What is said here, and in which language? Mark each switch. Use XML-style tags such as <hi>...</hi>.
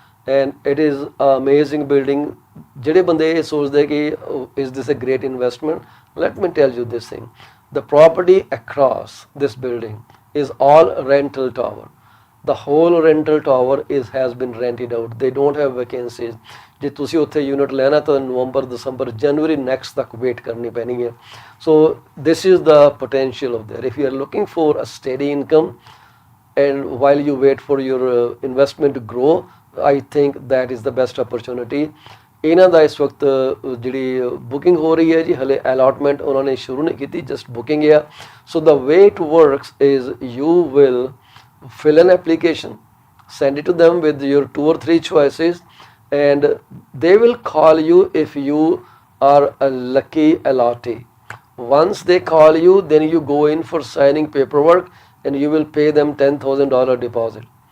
<en>And it is an amazing building.</en> <pa>ਜਿਹੜੇ ਬੰਦੇ ਇਹ ਸੋਚਦੇ ਕਿ</pa> <en>is this a great investment, let me tell you this thing. The property across this building is all rental tower. The whole rental tower has been rented out. They don't have vacancies.</en> <pa>ਜੇ ਤੁਸੀਂ ਉੱਥੇ unit ਲੈਣਾ ਤਾਂ ਨਵੰਬਰ ਦਸੰਬਰ ਜਨਵਰੀ next ਤੱਕ wait ਕਰਨੀ ਪੈਣੀ ਹੈ।</pa> <en>So this is the potential of there. If you are looking for a steady income and while you wait for your investment to grow, I think that is the best opportunity.</en> <pa>ਇਹਨਾਂ ਦਾ ਇਸ ਵਕਤ ਜਿਹੜੀ booking ਹੋ ਰਹੀ ਹੈ ਜੀ, ਹਲੇ allotment ਉਹਨਾਂ ਨੇ ਸ਼ੁਰੂ ਨਹੀਂ ਕੀਤੀ, ਜਸਟ ਬੁਕਿੰਗ ਆ।</pa> <en>So the way it works is you will fill an application, send it to them with your 2 or 3 choices, and they will call you if you are a lucky allottee. Once they call you, then you go in for signing paperwork and you will pay them $10,000 deposit.</en>